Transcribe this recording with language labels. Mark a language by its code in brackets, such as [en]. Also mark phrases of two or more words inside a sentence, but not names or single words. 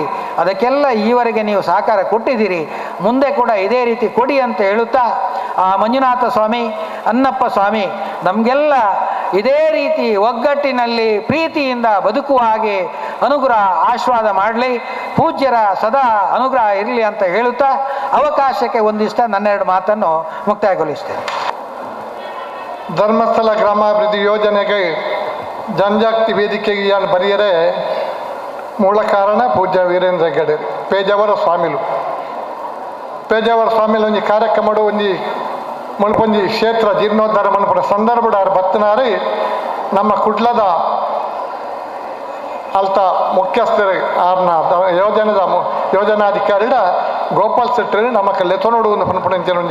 [kn] ಅದಕ್ಕೆಲ್ಲ ಈವರೆಗೆ ನೀವು ಸಹಕಾರ ಕೊಟ್ಟಿದ್ದೀರಿ, ಮುಂದೆ ಕೂಡ ಇದೇ ರೀತಿ ಕೊಡಿ ಅಂತ ಹೇಳುತ್ತಾ ಆ ಮಂಜುನಾಥ ಸ್ವಾಮಿ, ಅನ್ನಪ್ಪ ಸ್ವಾಮಿ ನಮಗೆಲ್ಲ ಇದೇ ರೀತಿ ಒಗ್ಗಟ್ಟಿನಲ್ಲಿ ಪ್ರೀತಿಯಿಂದ ಬದುಕುವ ಹಾಗೆ ಅನುಗ್ರಹ ಆಶೀರ್ವಾದ ಮಾಡಲಿ. ಪೂಜ್ಯರ ಸದಾ ಅನುಗ್ರಹ ಇರಲಿ ಅಂತ ಹೇಳುತ್ತಾ ಅವಕಾಶಕ್ಕೆ ಒಂದಿಷ್ಟ ನನ್ನೆರಡು ಮಾತನ್ನು ಮುಕ್ತಾಯಗೊಳಿಸ್ತೇನೆ. [tcy] ಧರ್ಮಸ್ಥಳ ಗ್ರಾಮಾಭಿವೃದ್ಧಿ ಯೋಜನೆಗೆ ಜನಜಾಗೃತಿ ವೇದಿಕೆಗೆ ಏನು ಬರೆಯರೆ ಮೂಲ ಕಾರಣ ಪೂಜ್ಯ ವೀರೇಂದ್ರ ಹೆಗ್ಗಡೆ ಪೇಜಾವರ ಸ್ವಾಮಿಲು ಒಂಜಿ ಕಾರ್ಯಕ್ರಮ ಒಂಜಿ ಮುಳ್ಪೊಂಜಿ ಕ್ಷೇತ್ರ ಜೀರ್ಣೋದ್ಧಾರ ಮನ್ಪುರ ಸಂದರ್ಭಡಾರು ಬತ್ತನಾರಿ ನಮ್ಮ ಕುಡ್ಲದ ಅಲ್ತ ಮುಖ್ಯಸ್ಥರು ಆರ್ನ ಯೋಜನಾಧಿಕಾರಿಡ ಗೋಪಾಲ್ ಶೆಟ್ಟರಿ ನಮಕ್ ಲೆತನೋಡು ಪನ್ಪುಣಂಚಿನ ಒಂಜಿ